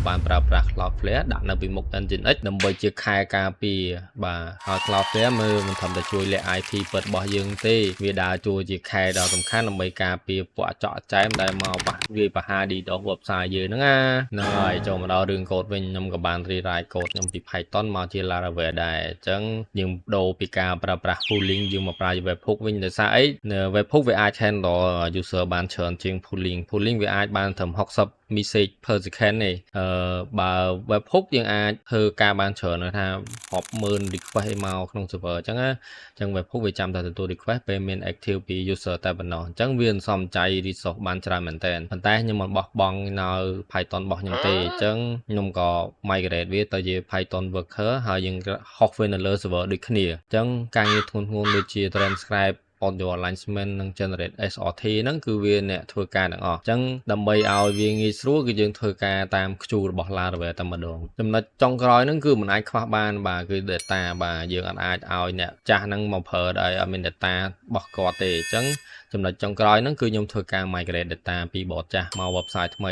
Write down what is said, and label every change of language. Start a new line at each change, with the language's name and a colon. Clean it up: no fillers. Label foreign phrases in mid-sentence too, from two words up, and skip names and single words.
Khmer: បានប្រើប្រាស់ Cloudflare ដាក់នៅពីមុខ Nginx ដើម្បីជាខែការពារបាទហើយ Cloudflare មើលមិនធម្មតាជួយលាក់ IP ពិតរបស់យើងទេវាដើរជួយជាខែដ៏សំខាន់ដើម្បីការពារពួកអាចចែមដែលមកវាយប្រហារ
English: DDoS website
Khmer: យើងហ្នឹងហ្នឹងហើយចូលមកដល់រឿងកូដវិញខ្ញុំក៏បាន rewrite កូដខ្ញុំពី Python មកជា Laravel ដែរអញ្ចឹងយើងដូរពីការប្រើប្រាស់ pooling យើងមកប្រើជា webhook វិញដោយសារអី webhook វាអាច
English: handle user
Khmer: បានច្រើន ជាង pooling វាអាចបានត្រឹម60
English: message per second
Khmer: ទេបើ webhook យើងអាចធ្វើការបានច្រើនថារាប់ម៉ឺន request ឲ្យមកក្នុង server អញ្ចឹងណាអញ្ចឹង webhook វាចាំតែទទួល request ពេលមាន active ពី user តែប៉ុណ្ណោះអញ្ចឹងវាមិនសមចៃ resource បានច្រើនមែនតើប៉ុន្តែខ្ញុំមិនបោះបង់នៅ Python របស់ខ្ញុំទេអញ្ចឹងខ្ញុំក៏ migrate វាទៅជា
English: Python worker
Khmer: ហើយយើងហុសវានៅលើ server ដូចគ្នាអញ្ចឹងការងារធ្ងន់ដូចជា
English: transcribe audio alignment
Khmer: និង
English: generate SRT
Khmer: ហ្នឹងគឺវាអ្នកធ្វើការទាំងអស់អញ្ចឹងដើម្បីឲ្យវាងាយស្រួលគឺយើងធ្វើការតាម queue របស់ Laravel តែម្ដងចំណុចចុងក្រោយហ្នឹងគឺមិនអាចខ្វះបានបាទគឺ data បាទយើងអាចឲ្យអ្នកចាស់ហ្នឹងមកប្រើដោយអត់មាន data របស់គាត់ទេអញ្ចឹងចំណុចចុងក្រោយហ្នឹងគឺខ្ញុំធ្វើការ
English: migrate data
Khmer: ពី bot ចាស់មក website ថ្មី